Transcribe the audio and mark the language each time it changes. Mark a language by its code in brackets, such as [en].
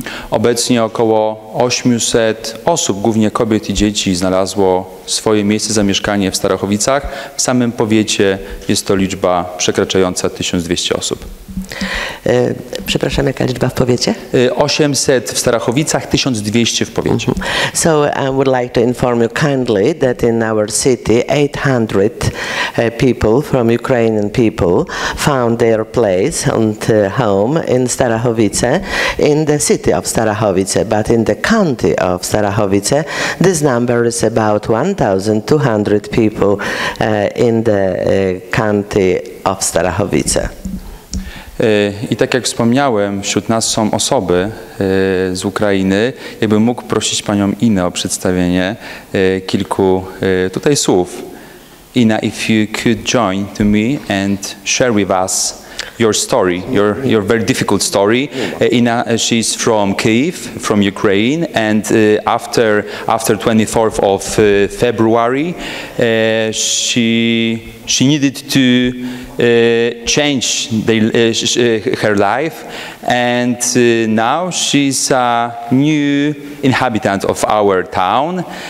[pl] Obecnie około 800 osób, głównie kobiet i dzieci, znalazło swoje miejsce zamieszkanie w Starachowicach. W samym powiecie jest to liczba przekraczająca 1200 osób. Przepraszam, jaka liczba w powiecie? 800 w Starachowicach, 1200 w powiecie. [en] So I would like to inform you kindly that in our city 800 people from Ukrainian people found their place and home in Starachowice, in the city of Starachowice, but in the county of Starachowice this number is about 1,200 people in the county of Starachowice. [pl] I tak jak wspomniałem, wśród nas są osoby z Ukrainy. Jakbym mógł prosić panią Inę o przedstawienie kilku tutaj słów. [en] Ina, if you could join to me and share with us your story, your very difficult story. Ina, she's from Kyiv, from Ukraine, and after 24th of February, she needed to change her life, and now she's a new inhabitant of our town.